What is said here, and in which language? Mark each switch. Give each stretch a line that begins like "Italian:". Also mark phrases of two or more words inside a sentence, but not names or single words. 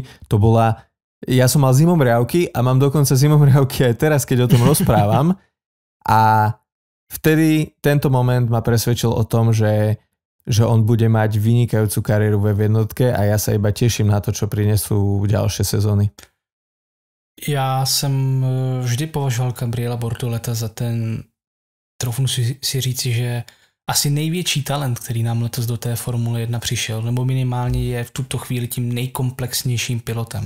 Slovak: To bola, ja som mal zimomriavky a mám dokonca zimomriavky aj teraz, keď o tom rozprávam. A vtedy tento moment ma presvedčil o tom, že že on bude mať vynikajúcu kariéru v jednotke a ja sa iba teším na to, čo prinesú ďalšie sezóny.
Czech: Já jsem vždy považoval Gabriela Bortoleta za ten, troufnu si říci, že asi největší talent, který nám letos do té Formule 1 přišel, nebo minimálně je v tuto chvíli tím nejkomplexnějším pilotem.